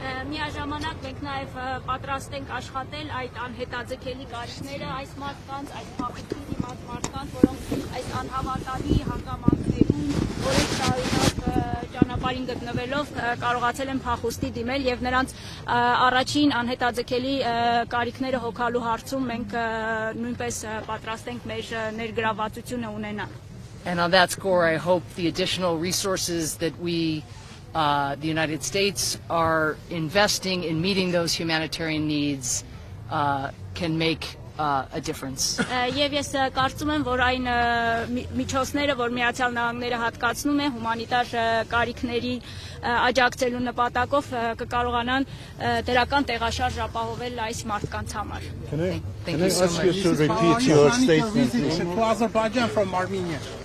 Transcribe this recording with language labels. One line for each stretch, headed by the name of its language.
Armenian: Միաժամանակ մենք նաև պատրաստ ենք աշխատել այդ անհետաձգելի կարիքները այս մարդկանց, այս փախուստի դիմաց մարդկանց, որոնք այս անհավատալի հանգամանքներում որոշ տարօրինակ ճանապարհին գտնվելով կարողացել են փախուստի դիմել եւ նրանց առաջին անհետաձգելի կարիքները հոգալու հարցում մենք նույնպես պատրաստ ենք մեր ներգրավվածությունը ունենալ.
English: And on that score, I hope the additional resources that we, the United States, are investing in meeting those humanitarian needs can make a difference.
Armenian: Եվ ես կարծում եմ, որ այն միջոցները, որ Միացյալ Նահանգները հատկացնում է հումանիտար կարիքների աջակցելու նպատակով կկարողանան դրական տեղաշարժ ապահովել այս մարդկանց համար.
English: Can I ask you to repeat your statement? To Azerbaijan from Armenia.